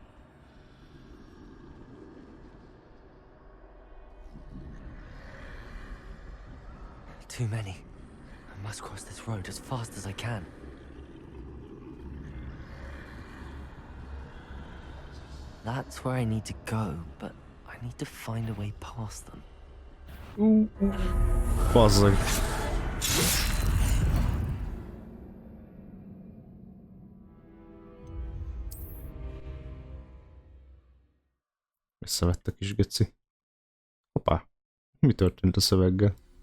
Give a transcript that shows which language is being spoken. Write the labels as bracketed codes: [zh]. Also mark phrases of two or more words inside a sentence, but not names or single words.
[en] Too many. I must cross this road as fast as I can. That's where I need to go, but I need to find a way past them. [hu] Bazzag. Összevett a kis geci. Hoppá. Mi történt a szöveggel?